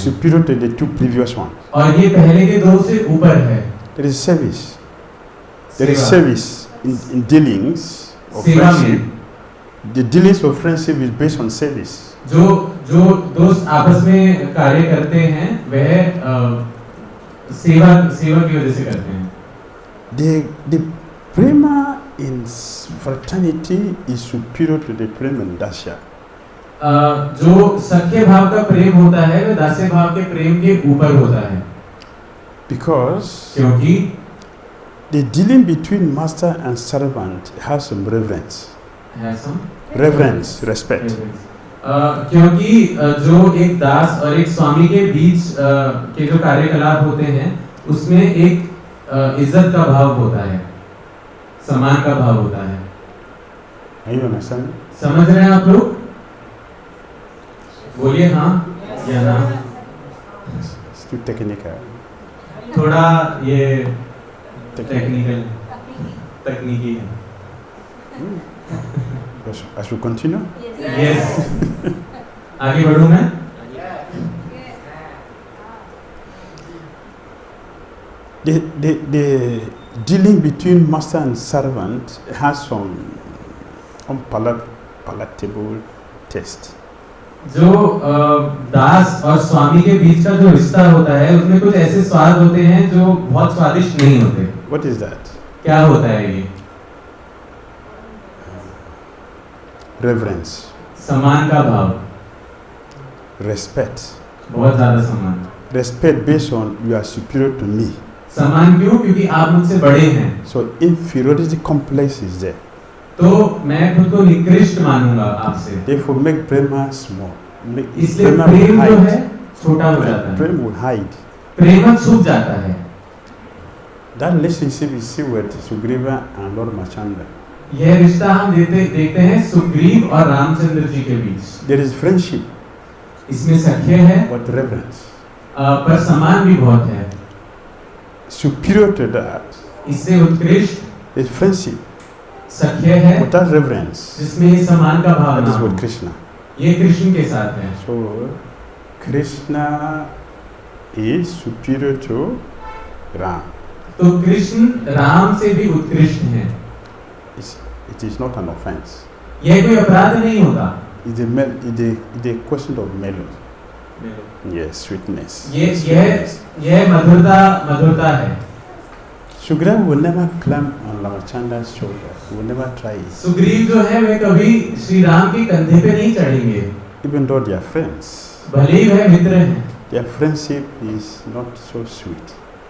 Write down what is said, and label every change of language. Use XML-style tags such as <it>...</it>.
<en>Superior to the 2 previous ones.</en> <hi>और ये पहले के 2 से ऊपर है।</hi> <en>There is service. There is</en> <hi>सेवा।</hi> <en>service in dealings of</en> <hi>सेवा</hi> <en>friendship.</en> <hi>में</hi> <en>The dealings of friendship is based on service.</en> <hi>जो दोस्त आपस में कार्य करते हैं वह सेवा की वजह से करते हैं।</hi> <en>The prema in fraternity is superior to the prema in dasya.</en> <hi>जो सख्य भाव का प्रेम होता है वह दास्य भाव के प्रेम के ऊपर होता है।</hi> <en>Because</en> <hi>क्योंकि</hi> <en>the dealing between master and servant has some reverence. Reverence, respect.</en> <hi>क्योंकि जो एक दास और एक स्वामी के बीच के जो कार्यकलाप होते हैं उसमें एक इज्जत का भाव होता है, सम्मान का भाव होता है।</hi> <en>Are you understanding?</en> <hi>समझ रहे हैं आप लोग? बोलिए हाँ या ना।</hi> <en>It's too technical.</en> <hi>थोड़ा ये टेक्निकल तकनीकी है।</hi> <en>As we continue?</en> <hi>Yes. आगे बढ़ूं मैं?</hi> <en>The dealing between master and servant has some unpalatable taste.</en> <hi>जो दास और स्वामी के बीच का जो रिश्ता होता है उसमें कुछ ऐसे स्वाद होते हैं जो बहुत स्वादिष्ट नहीं होते।</hi> <en>What is that?</en> <hi>क्या होता है ये?</hi> <en>Reverence.</en> <hi>सम्मान का भाव,</hi> <en>Respect.</en> <hi>बहुत ज्यादा सम्मान।</hi> <en>Respect based on you are superior to me.</en> <hi>सम्मान क्यों? क्योंकि आप मुझसे बड़े हैं।</hi> <en>So inferiority complex is there.</en> <hi>तो मैं खुद को निकृष्ट मानूंगा आपसे।</hi> <en>Therefore make prema small.</en> <hi>इसलिए प्रेम जो है छोटा हो जाता है।</hi> <en>Prema will hide.</en> <hi>प्रेम छुप जाता है।</hi> <en>That relationship is seen with Gurudeva and Lord Machanda.</en> <hi>यह रिश्ता हम देखते हैं सुग्रीव और रामचंद्र जी के बीच।</hi> <en>There is friendship.</en> <hi>इसमें सख्य है</hi> <en>But reverence.</en> <hi>पर सम्मान भी बहुत है।</hi> <en>Superior to that</en> <hi>इससे उत्कृष्ट</hi> <en>is friendship.</en> <hi>सख्य है</hi> <en>Without reverence.</en> <hi>जिसमें सम्मान का भाव</hi> <en>That</en> <hi>ना</hi> <en>is</en> <hi>हो।</hi> <en>with Krishna.</en> <hi>ये कृष्ण के साथ है।</hi> <en>So Krishna is superior to Ram.</en> <hi>तो कृष्ण राम से भी उत्कृष्ट हैं।</hi> <en>It is not an offense.</en> <hi>यह कोई अपराध नहीं होता।</hi> <en>It's a question of melody. Yes, sweetness.</en> <hi>यह मधुरता है।</hi> <en>Sugriva will never climb on Ramachandra's shoulder. He will never try it.</en> <hi>Sugriva जो है वह कभी श्री राम के कंधे पे नहीं चढ़ेंगे।</hi> <en>Even though they are friends.</en> <hi>भले ही वह मित्र हैं।</hi> <en>Their friendship is not so sweet.</en>